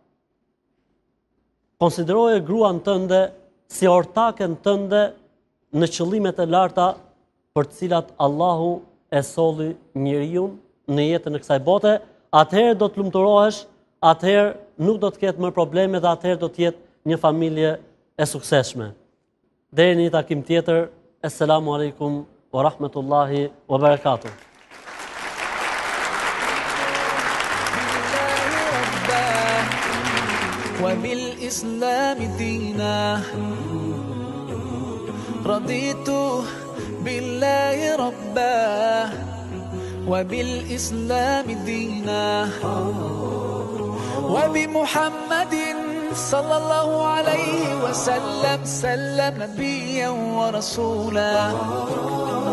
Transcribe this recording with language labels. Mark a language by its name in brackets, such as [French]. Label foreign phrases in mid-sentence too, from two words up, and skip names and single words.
[Albanian] Konsideroje gruan tënde si ortaken tënde në qëllimet e larta për të cilat Allahu e solli njeriu në jetën e kësaj bote, atëherë do të lumturohesh, atëherë nuk do të ketë më probleme dhe atëherë do të jetë një familje e suksesshme. Deri në një takim tjetër, [Arabic] السلام عليكم ورحمة الله وبركاته. وبالإسلام دينا رضيت بالله ربا وبالإسلام دينا وبمحمد صلى الله عليه وسلم نبيا ورسولا